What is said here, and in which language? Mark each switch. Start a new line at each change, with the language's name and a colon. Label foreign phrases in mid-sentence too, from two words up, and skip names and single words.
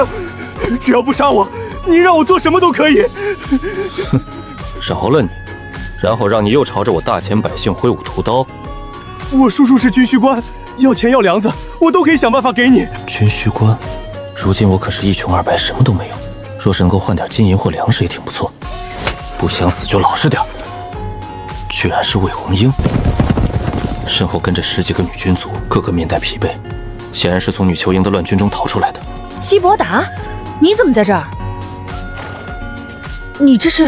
Chinese: 只要不杀我，你让我做什么都可以。哼，饶了你，然后让你又朝着我大千百姓挥舞屠刀。我叔叔是军需官，要钱要粮子，我都可以想办法给你。军需官，如今我可是一穷二白，什么都没有。若是能夠換點金銀或糧食也挺不錯。不想死就老實點。居然是魏紅英，身後跟着10幾個女軍卒，個個面帶疲憊，顯然是從女球營的亂軍中逃出來的。基伯達，你怎麼在這兒？你這是